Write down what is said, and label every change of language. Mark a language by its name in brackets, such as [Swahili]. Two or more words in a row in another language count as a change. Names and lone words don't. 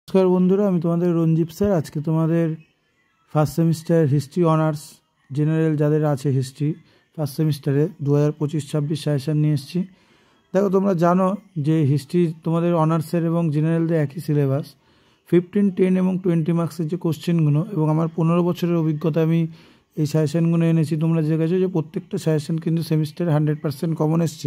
[Bangla] নমস্কার বন্ধুরা তোমাদের রঞ্জীব স্যার আজকে তোমাদের [English] first semester history honours general [Bangla] যাদের আছে [English] history first semester [Bangla] 2025-26 सेशन নিয়ে এসেছি। देखो তোমরা জানো যে হিস্ট্রি তোমাদের অনার্সের এবং জেনারেলদের একই সিলেবাস 15, 10 এবং 20 মার্কসের যে কোশ্চেনগুলো এবং আমার 15 বছরের অভিজ্ঞতা আমি এই সাজেশনগুলো এনেছি। তোমরা দেখেছো যে প্রত্যেকটা সাজেশন কিন্তু সেমিস্টারে 100% কমন এসছে।